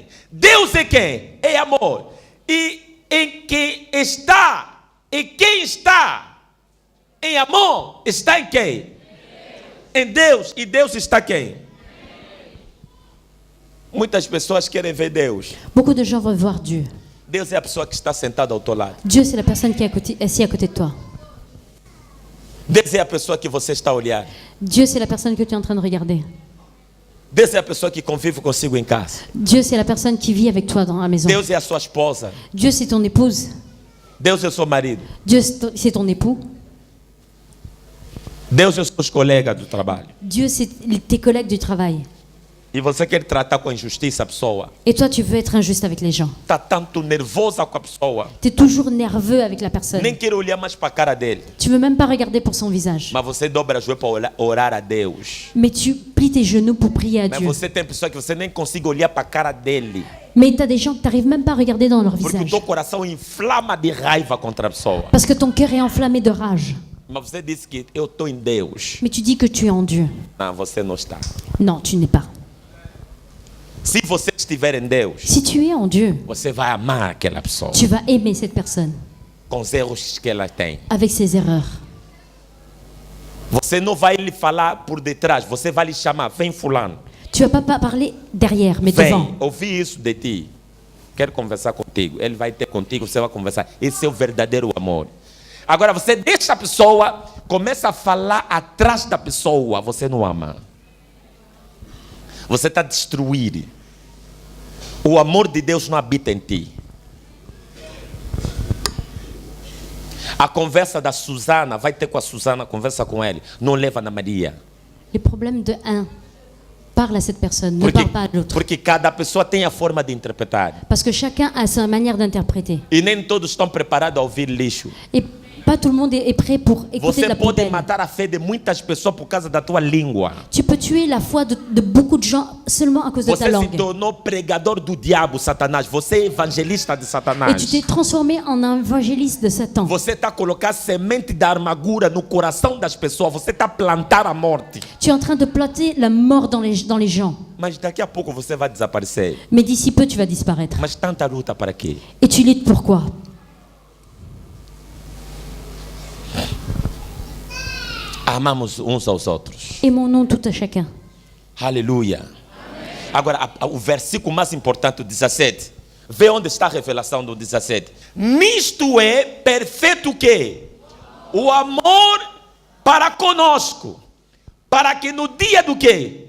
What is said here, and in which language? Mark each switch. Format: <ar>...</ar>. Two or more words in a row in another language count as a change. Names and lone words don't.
<pt>Deus é quem? É amor. E em quem está, e quem está em amor, está em quem? Em Deus. E Deus está quem? Muitas pessoas querem ver Deus.</pt> <fr>Beaucoup de gens veulent voir Dieu.</fr> <pt>Deus é a pessoa que está sentada ao teu lado.</pt> <fr>Dieu, c'est la personne qui est assise à côté de toi.</fr> <pt>Deus é a pessoa que você está a olhar.</pt> <fr>Dieu, c'est la personne que tu es en train de regarder.</fr> <pt>Deus é a pessoa que convive consigo em casa.</pt> <fr>Dieu, c'est la personne qui vit avec toi dans la maison.</fr> <pt>Deus é a sua esposa.</pt> <fr>Dieu, c'est ton épouse.</fr> <pt>Deus é o seu marido.</pt> <fr>Dieu, c'est ton époux.</fr> <pt>Deus é os seus colegas do trabalho.</pt> <fr>Dieu, c'est tes collègues du travail.</fr> <pt>E você quer tratar com injustiça a pessoa.</pt> <fr>Et toi, tu veux être injuste avec les gens.</fr> <pt>Está tanto nervosa com a pessoa.</pt> <fr>Tu es toujours nerveux avec la personne.</fr> <pt>Nem quer olhar mais para a cara dele.</pt> <fr>Tu veux même pas regarder pour son visage.</fr> <pt>Mas você dobra os joelhos para orar a Deus.</pt> <fr>Mais tu plies tes genoux pour prier à</fr> <pt>Mas</pt> <fr>Dieu.</fr> <pt>você tem pessoa que você nem consegue olhar para a cara dele.</pt> <fr>Mais tu as des gens que tu n'arrives même pas à regarder dans leur</fr> <pt>Porque o</pt> <fr>visage.</fr> <pt>teu coração inflama de raiva contra a pessoa.</pt> <fr>Parce que ton cœur est enflammé de rage.</fr> <pt>Mas você disse que eu estou em Deus.</pt> <fr>Mais tu dis que tu es en Dieu.</fr> <pt>Não, você não está.</pt> <fr>Non, tu n'es pas.</fr> <pt>Se você estiver em Deus,</pt> <fr>Si tu es en Dieu,</fr> <pt>você vai amar aquela pessoa.</pt> <fr>tu vas aimer cette personne</fr> <pt>Com os erros que ela tem.</pt> <fr>avec ses erreurs.</fr> <pt>Você não vai lhe falar por detrás. Você vai lhe chamar. Vem fulano.</pt> <fr>Tu vas pas parler derrière, mais</fr> <pt>Vem,</pt> <fr>devant.</fr> <pt>ouvi isso de ti. Quero conversar contigo. Ele vai ter contigo, você vai conversar. Esse é o verdadeiro amor. Agora você deixa a pessoa, começa a falar atrás da pessoa. Você não ama. Você está a destruir. O amor de Deus não habita em ti. A conversa da Susana, vai ter com a Susana, conversa com ele. Não leva na Maria.</pt> <fr>Les problèmes de un. Parle à cette personne, ne parle pas à l'autre.</fr> <pt>Porque cada pessoa tem a forma de interpretar.</pt> <fr>Parce que chacun a sa manière d'interpréter.</fr> <pt>E nem todos estão preparados a ouvir lixo.</pt> <fr>Et pas tout le monde est prêt pour écouter de</fr> <pt>Você</pt> <fr>la</fr> <pt>pode</pt> <fr>poubelle.</fr> <pt>matar a fé de muitas pessoas por causa da tua língua.</pt> <fr>Tu peux tuer la foi de beaucoup de gens seulement à cause de ta</fr> <pt>Você se</pt> <fr>langue.</fr> <pt>tornou pregador do diabo, Satanás. Você é evangelista de</pt> <fr>Et</fr> <pt>Satanás.</pt> <fr>tu t'es transformé en un évangéliste de Satan.</fr> <pt>Você está a colocar semente da amargura no coração das pessoas. Você está a plantar a morte.</pt> <fr>Tu es en train de planter la mort dans les gens.</fr> <pt>Mas daqui a pouco você vai desaparecer.</pt> <fr>Mais d'ici peu, tu vas disparaître.</fr> <pt>Mas tanta luta para quê?</pt> <fr>Et tu luttes pourquoi?</fr> <pt>Amamos uns aos outros.</pt> <fr>Aimons-nous tout à chacun.</fr> <pt>Aleluia. Agora, o versículo mais importante, o 17. Vê onde está a revelação do 17. Nisto é perfeito o quê? O amor para conosco. Para que no dia do quê?</pt>